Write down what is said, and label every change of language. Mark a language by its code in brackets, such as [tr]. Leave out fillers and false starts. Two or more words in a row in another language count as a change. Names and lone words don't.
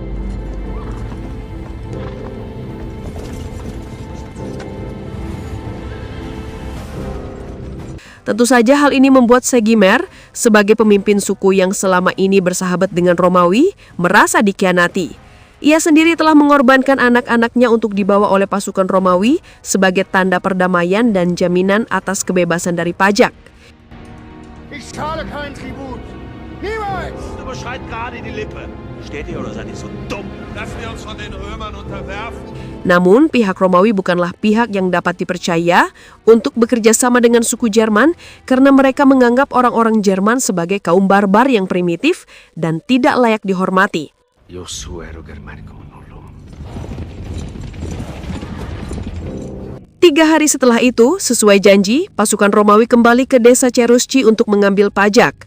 [id] Tentu saja hal ini membuat Segimer, sebagai pemimpin suku yang selama ini bersahabat dengan Romawi, merasa dikhianati. Ia sendiri telah mengorbankan anak-anaknya untuk dibawa oleh pasukan Romawi sebagai tanda perdamaian dan jaminan atas kebebasan dari pajak. [de] Ich zahle keinen Tribut. Niemals! Du überschreit gerade die Lippe. Steht ihr oder seid ihr so dumm? Lassen wir uns von den Römern unterwerfen. [id] Namun, pihak Romawi bukanlah pihak yang dapat dipercaya untuk bekerja sama dengan suku Jerman karena mereka menganggap orang-orang Jerman sebagai kaum barbar yang primitif dan tidak layak dihormati. 3 hari setelah itu, sesuai janji, pasukan Romawi kembali ke desa Cherusci untuk mengambil pajak.